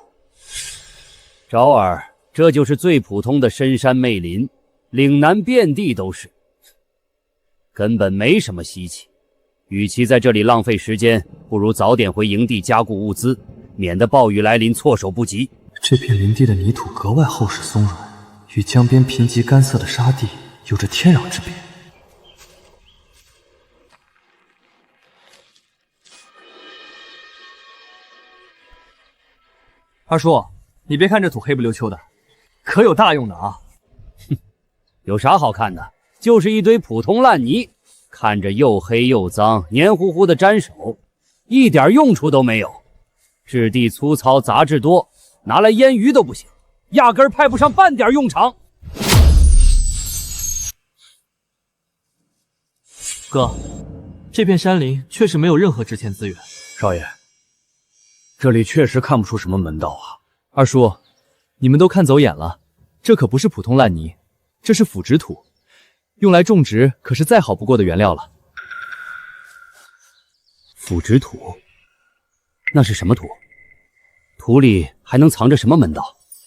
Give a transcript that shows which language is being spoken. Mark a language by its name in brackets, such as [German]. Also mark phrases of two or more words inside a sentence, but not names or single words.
[Chinese] 昭兒，這就是最普通的深山魅林，嶺南遍地都是，根本沒什麼稀奇。與其在這裡浪費時間，不如早點回營地加固物資，免得暴雨來臨措手不及。這片林地的泥土格外厚實鬆軟，與江邊貧瘠乾澀的沙地有着天壤之別。二叔，你別看這土黑不溜秋的，可有大用的啊！哼，有啥好看的？就是一堆普通爛泥，看着又黑又髒，黏糊糊的沾手，一點用處都沒有。質地粗糙，雜質多，拿來醃魚都不行，壓根兒派不上半點用場。哥，這片山林確實沒有任何值錢資源。少爺，這裡確實看不出什麼門道啊。二叔，你們都看走眼了，這可不是普通爛泥，這是腐殖土，用來種植可是再好不過的原料了。腐殖土？那是什麼土？土裡還能藏着什麼門道？